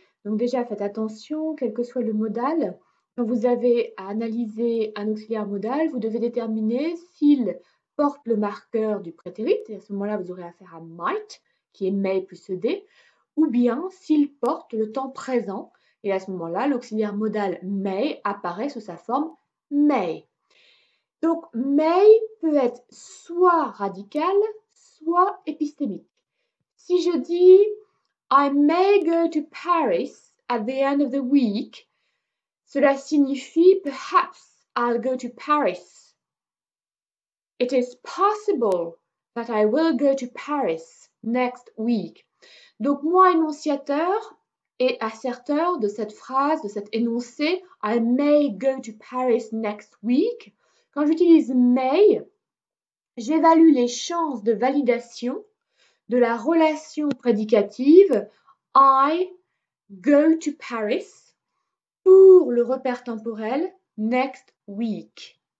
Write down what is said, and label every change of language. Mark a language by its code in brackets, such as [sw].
[fr] Donc déjà, faites attention, quel que soit le modal, quand vous avez à analyser un auxiliaire modal, vous devez déterminer s'il porte le marqueur du prétérit, et à ce moment-là, vous aurez affaire à might, qui est may plus ed, ou bien s'il porte le temps présent, et à ce moment-là, l'auxiliaire modal may apparaît sous sa forme may. Donc, may peut être soit radical, soit épistémique. Si je dis [en] I may go to Paris at the end of the week, [fr] cela signifie [en] perhaps I'll go to Paris. It is possible that I will go to Paris next week. [fr] Donc moi, énonciateur et asserteur de cette phrase, de cet énoncé, [en] I may go to Paris next week, [fr] quand j'utilise may, j'évalue les chances de validation de la relation prédicative [en] I go to Paris [fr] pour le repère temporel [en] next week.